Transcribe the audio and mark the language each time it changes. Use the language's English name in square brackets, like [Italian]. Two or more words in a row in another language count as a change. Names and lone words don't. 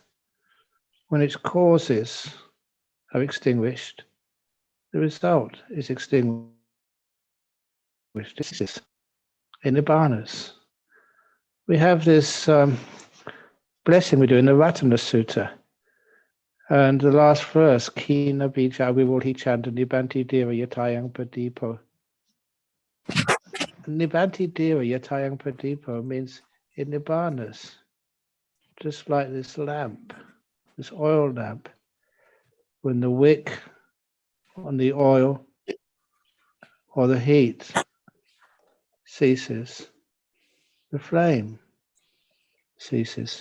[English] When its causes are extinguished, the result is extinguished. This is in Nibbānas. We have this blessing we do in the Ratana Sutta. And the last verse, [Pali] Kina bija vivulhi chanda nibanti deva yatayang padipo. Nibanti deva yatayang padipo [English] means in Nibbānas, just like this lamp, this oil lamp, when the wick on the oil or the heat ceases, the flame ceases.